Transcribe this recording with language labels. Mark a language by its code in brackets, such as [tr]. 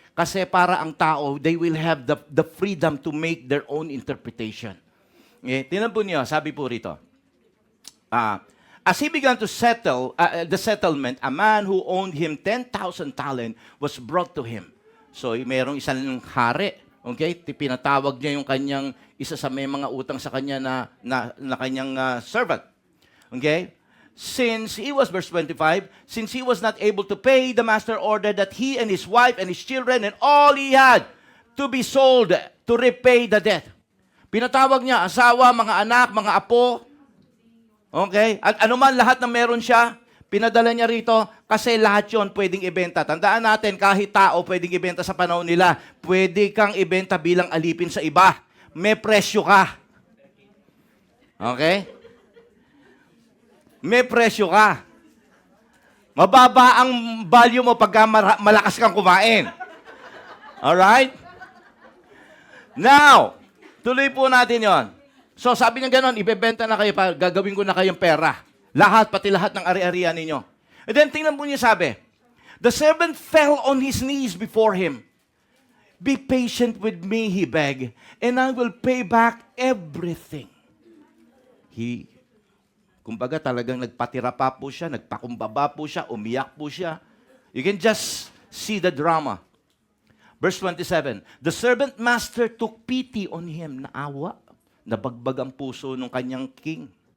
[tl] Kasi para ang tao, [en] they will have the freedom to make their own interpretation. Okay? [tl] Tingnan po niyo, sabi po rito, [en] as he began to settle the settlement, a man who owned him 10,000 talent was brought to him. [tl] So, mayroong isang hari, okay? Pinatawag niya yung kanyang, isa sa may mga utang sa kanya na kanyang servant. [en] Okay? Since he was, verse 25, since he was not able to pay, the master ordered that he and his wife and his children and all he had to be sold to repay the debt. [tl] Pinatawag niya, asawa, mga anak, mga apo, okay? At anuman lahat na meron siya, pinadala niya rito kasi lahat yon pwedeng ibenta. Tandaan natin, kahit tao pwedeng ibenta sa panahon nila, pwede kang ibenta bilang alipin sa iba. May presyo ka. Okay? May presyo ka. Mababa ang value mo pagka malakas kang kumain. Alright? Now, tuloy po natin yon. So sabi niya gano'n, ibebenta na kayo, gagawin ko na kayong pera. Lahat, pati lahat ng ari-arian ninyo. [en] And then [tl] tingnan po niya sabi, [en] the servant fell on his knees before him. Be patient with me, he begged, and I will pay back everything. [tl] Kumbaga talagang nagpatira pa po siya, nagpakumbaba po siya, umiyak po siya. [en] You can just see the drama. Verse 27, the servant master took pity on him, [tl] naawa, nabagbag ang puso ng kanyang [en] king.